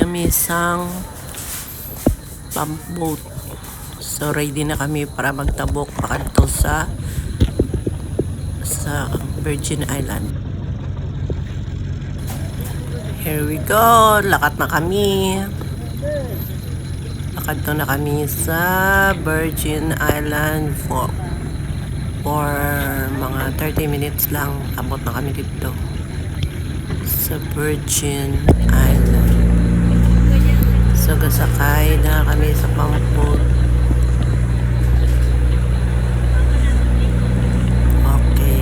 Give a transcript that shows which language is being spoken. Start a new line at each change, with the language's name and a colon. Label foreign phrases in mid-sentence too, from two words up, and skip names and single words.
Filipino: isang pump boat.
Hiligaynon: So ready na kami para magtabok pakanto sa Virgin Island.
English: Here we go,
Hiligaynon: lakad na kami. Lakad na kami sa Virgin Island for mga 30 minutes lang. Abot na kami dito sa Virgin Island. So gasakay na kami sa pump boat. Okay.